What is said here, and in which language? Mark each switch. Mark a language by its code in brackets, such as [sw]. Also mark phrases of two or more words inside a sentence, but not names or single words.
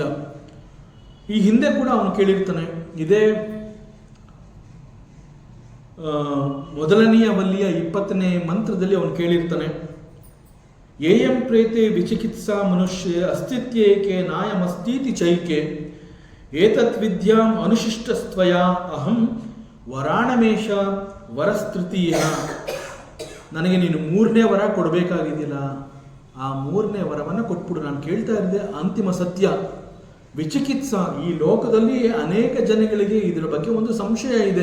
[kn] ಈ ಹಿಂದೆ ಕೂಡ ಅವನು ಕೇಳಿರ್ತಾನೆ, ಇದೇ ಮೊದಲನೆಯ ವಲ್ಲಿಯ 20ನೇ ಮಂತ್ರದಲ್ಲಿ ಅವನು ಕೇಳಿರ್ತಾನೆ, [sa] ಏಯಂ ಪ್ರೇತೆ ವಿಚಿಕಿತ್ಸಾ ಮನುಷ್ಯ ಅಸ್ತಿತ್ಯೇಕೆ ನಾಯಮಸ್ತೀತಿ ಚೈಕೆ ಏತತ್ ವಿದ್ಯಾಂ ಅನುಶಿಷ್ಟಸ್ತ್ವಯ ಅಹಂ ವರಾಣಮೇಶ ವರಸ್ತೃತೀಯ. [kn] ನನಗೆ ನೀನು 3ನೇ ವರ ಕೊಡಬೇಕಾಗಿದ್ದಿಲ್ಲ, ಆ 3ನೇ ವರವನ್ನು ಕೊಟ್ಬಿಡು. ನಾನು ಕೇಳ್ತಾ ಇದ್ದೆ ಅಂತಿಮ ಸತ್ಯ. ವಿಚಿಕಿತ್ಸಾ, ಈ ಲೋಕದಲ್ಲಿ ಅನೇಕ ಜನಗಳಿಗೆ ಇದರ ಬಗ್ಗೆ ಒಂದು ಸಂಶಯ ಇದೆ.